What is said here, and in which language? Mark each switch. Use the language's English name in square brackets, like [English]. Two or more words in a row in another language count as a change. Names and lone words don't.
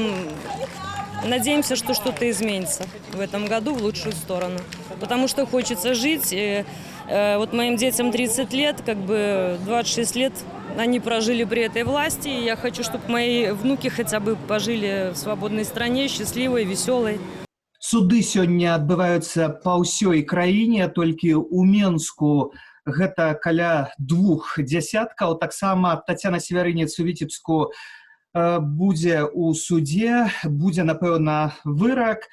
[Russian] Надеемся, что что-то изменится в этом году в лучшую сторону. Потому что хочется жить. И, вот моим детям 30 лет, как бы 26 лет они прожили при этой власти. И я хочу, чтобы мои внуки хотя бы пожили в свободной стране, счастливой, веселой. [Belarusian] Суды сёння адбываюцца па ўсёй краіне, толькі ў Менску гэта каля 2 дзясяткаў. Таксама Тацяна Севярынец у Віцебску будзе ў судзе, будзе, напэўна, вырак.